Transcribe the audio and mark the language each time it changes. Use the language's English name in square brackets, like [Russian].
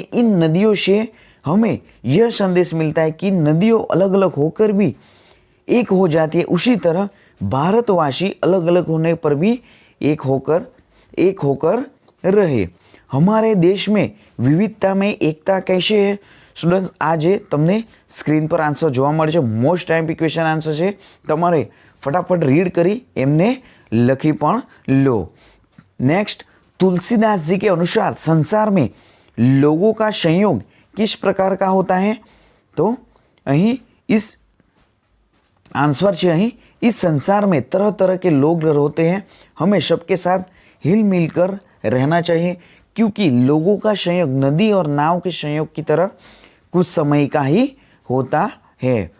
[Hindi] इन नदियों से हमें यह संदेश मिलता है कि नदियों अलग अलग होकर भी एक हो जाती है, उसी तरह भारतवासी अलग अलग होने पर भी एक होकर रहे. हमारे देश में विविधता में एकता कैसे है. [Gujarati] स्टूडेंट्स, आज तमने स्क्रीन पर आंसर જોવા મળે છે. મોસ્ટ ટાઈમ ક્વેશ્ચન આન્સર છે, તમારે ફટાફટ રીડ કરી એમને લખી પણ લો. [Hindi] नेक्स्ट, तुलसीदास जी के अनुसार संसार में लोगों का संयोग किस प्रकार का होता है, तो અહીં इस आंसर है અહીં इस संसार में तरह तरह के लोग होते हैं, हमें सबके साथ हिल मिलकर रहना चाहिए क्योंकि लोगों का संयोग नदी और नाव के संयोग की तरह कुछ समय का ही होता है.